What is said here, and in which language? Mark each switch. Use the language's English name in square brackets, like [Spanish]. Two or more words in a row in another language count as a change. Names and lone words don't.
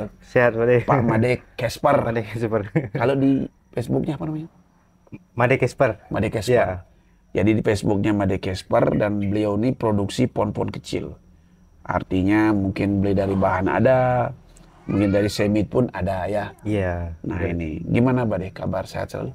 [Indonesian] Sehat, Made. Pak Made Kesper. Made Kesper. Kalau di Facebooknya apa namanya? Made Kesper. Made Kesper. Iya. Jadi di Facebooknya Made Kesper dan beliau ini produksi pohon-pohon kecil. Artinya mungkin beli dari bahan ada, mungkin dari semit pun ada ya. Iya. Nah ini, gimana Made? Kabar sehat selalu?